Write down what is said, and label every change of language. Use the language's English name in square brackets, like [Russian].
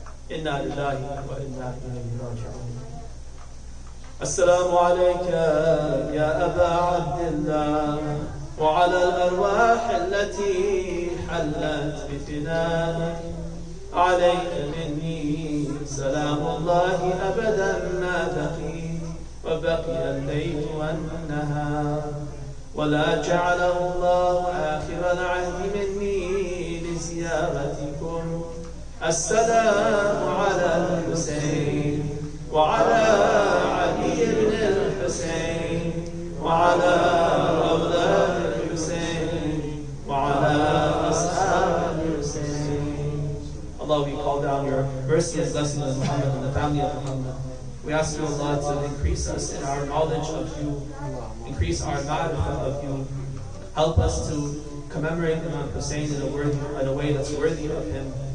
[Arabic] Inna lillahi wa inna ilayhi raji'un. Assalamu alayka ya Aba Abdillah wa ala al-arwah allati hallat bi finanak. عليك مني سلام الله أبدا ما بقي وبقي الليل والنهار ولا جعله الله آخر العهد مني لزيارتكم السلام على الحسين وعلى علي بن الحسين وعلى أولاد الحسين وعلى أصحاب الحسين. [English] Allah, we call down your mercy and blessing on Muhammad and the family of Muhammad. We ask you, Allah, to increase us in our knowledge of you, increase our ma'rifah of you, help us to commemorate Imam Hussein in a way that's worthy of him.